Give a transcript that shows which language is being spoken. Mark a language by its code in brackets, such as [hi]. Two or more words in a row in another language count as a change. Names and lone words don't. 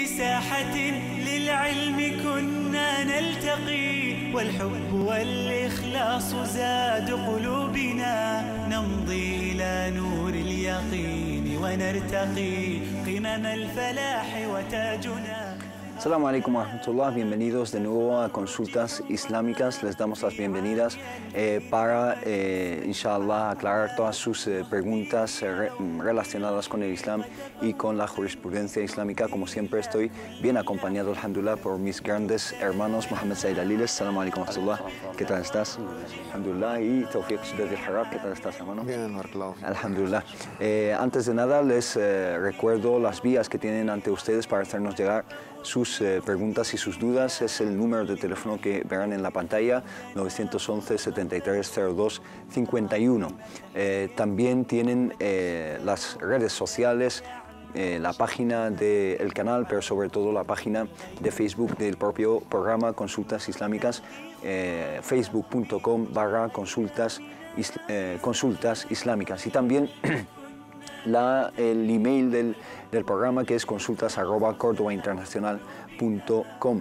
[ar] ساحة للعلم كنا نلتقي والحب والإخلاص زاد قلوبنا نمضي إلى نور اليقين ونرتقي قمم الفلاح وتاجنا. السلام عليكم ورحمة الله, [es] bienvenidos de nuevo a Consultas Islámicas. Les damos las bienvenidas para, inshallah, aclarar todas sus preguntas relacionadas con el Islam y con la jurisprudencia islámica. Como siempre estoy bien acompañado, alhamdulillah, por mis grandes hermanos Mohamed Said Aliles. [ar] السلام عليكم ورحمة الله, [es] ¿qué tal estás? Alhamdulillah. Y Tawfiq Sudad al-Harab, ¿qué tal estás, hermano? Bien, barakallahu. Alhamdulillah. Antes de nada, les recuerdo las vías que tienen ante ustedes para hacernos llegar sus preguntas y sus dudas. Es el número de teléfono que verán en la pantalla, 911 7302 51. También tienen las redes sociales, la página del canal, pero sobre todo la página de Facebook del propio programa Consultas Islámicas, facebook.com/consultas islámicas, y también el email del programa, que es consultas@cordobainternacional.com.